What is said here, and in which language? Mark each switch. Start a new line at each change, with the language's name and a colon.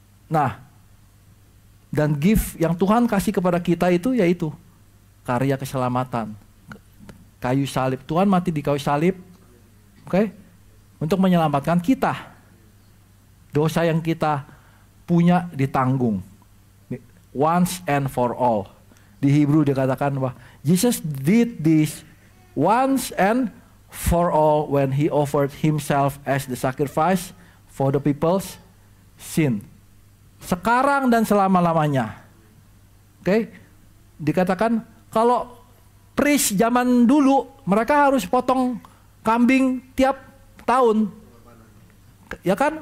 Indonesian: Nah, dan
English: gift
Indonesian: yang Tuhan kasih kepada kita itu yaitu karya keselamatan. Kayu salib. Tuhan mati di kayu salib. Oke? Untuk menyelamatkan kita. Dosa yang kita punya ditanggung.
English: Once and for all.
Indonesian: Di Hebrew dikatakan bahwa
English: Jesus did this once and for all when he offered himself as the sacrifice for the people's sin.
Indonesian: Sekarang dan selama-lamanya. Oke? Dikatakan kalau
English: priest
Indonesian: zaman dulu mereka harus potong kambing tiap tahun. Ya kan?